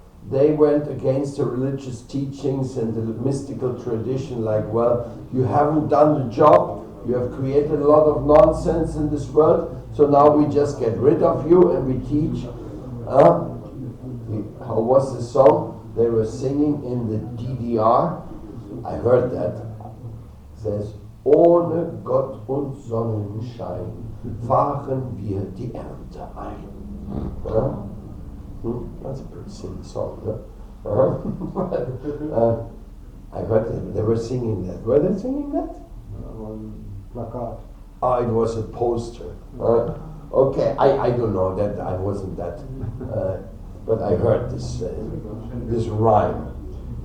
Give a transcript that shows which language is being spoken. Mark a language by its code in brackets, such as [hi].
[en] They went against the religious teachings and the mystical tradition, like, well, you haven't done the job, you have created a lot of nonsense in this world, so now we just get rid of you and we teach. How was the song they were singing in the DDR? I heard that. It says, [de] ohne Gott und Sonnenschein fahren wir die Ernte ein. [en] That's a pretty silly song, I heard that they were singing that. Were they singing that? [de] Plakat. [en] Oh, it was a poster. Okay, I don't know that. I wasn't that, but I heard this rhyme.